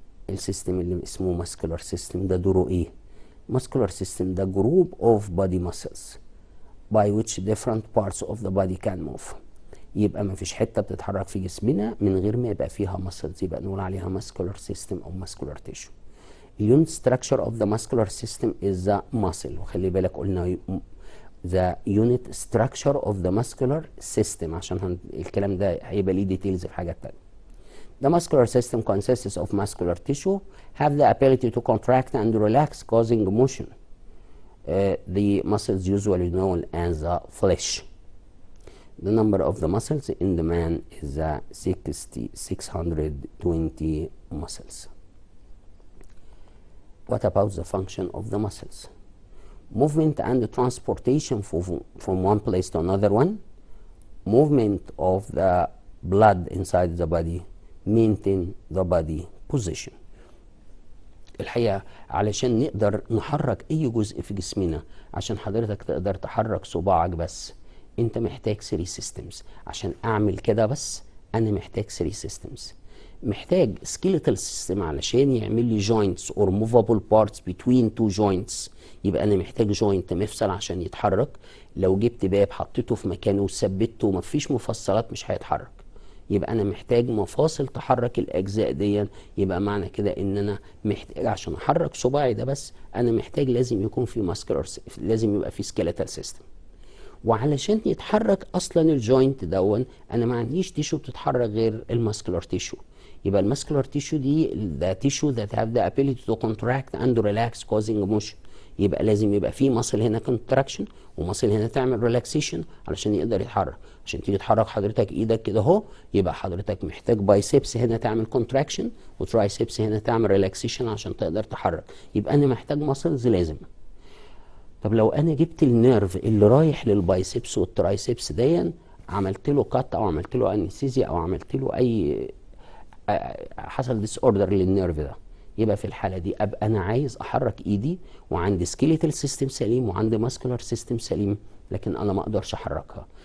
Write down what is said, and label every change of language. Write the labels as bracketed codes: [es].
[ar] السيستم اللي اسمه [en] muscular system [ar] ده دوره ايه؟ [en] muscular system ده group of body muscles by which different parts of the body can move. [ar] يبقى ما فيش حته بتتحرك في جسمنا من غير ما يبقى فيها muscles، يبقى نقول عليها [en] muscular system او muscular tissue. اليونت structure of the muscular system is the muscle. [ar] وخلي بالك قلنا [en] the unit structure of the muscular system [ar] عشان الكلام ده هيبقى ليه ديتيلز في حاجات تانية. [en] The muscular system consists of muscular tissue have the ability to contract and relax causing motion. The muscles usually known as the flesh. The number of the muscles in the man is 620 muscles. What about the function of the muscles? movement and transportation from one place to another one, movement of the blood inside the body, maintain the body position. [ar] الحقيقة علشان نقدر نحرك أي جزء في جسمنا، عشان حضرتك تقدر تحرك صباعك بس، أنت محتاج [en] 3 systems. [ar] عشان أعمل كده بس أنا محتاج [en] 3 systems. محتاج skeletal system [ar] علشان يعمل لي [en] joints or movable parts between 2 joints. [ar] يبقى أنا محتاج joint مفصل عشان يتحرك. لو جبت باب حطيته في مكانه وثبته ومفيش مفصلات مش هيتحرك. يبقى انا محتاج مفاصل تحرك الاجزاء دي. يبقى معنى كده ان انا محتاج عشان احرك صباعي ده بس انا محتاج لازم يكون في ماسكولار، لازم يبقى في سكيلتال سيستم. وعلشان يتحرك اصلا الجوينت دون انا ما عنديش تيشو بتتحرك غير الماسكولار تيشو. يبقى الماسكولار تيشو دي ده تيشو [en] that have the ability to contract and relax causing motion. [ar] يبقى لازم يبقى في ماسل هنا كونتراكشن وماسل هنا تعمل ريلاكسيشن علشان يقدر يتحرك. عشان تيجي تحرك حضرتك ايدك كده اهو يبقى حضرتك محتاج بايسبس هنا تعمل كونتراكشن وترايسبس هنا تعمل ريلاكسيشن عشان تقدر تحرك. يبقى انا محتاج ماسلز لازم. طب لو انا جبت النيرف اللي رايح للبايسبس والترايسبس دي عملت له كات او عملت له انستيزيا او عملت له اي حصل ديس اوردر للنيرف ده، يبقى في الحاله دي ابقى انا عايز احرك ايدي وعندي سكيليتال سيستم سليم وعندي ماسكولار سيستم سليم، لكن انا ما اقدرش احركها.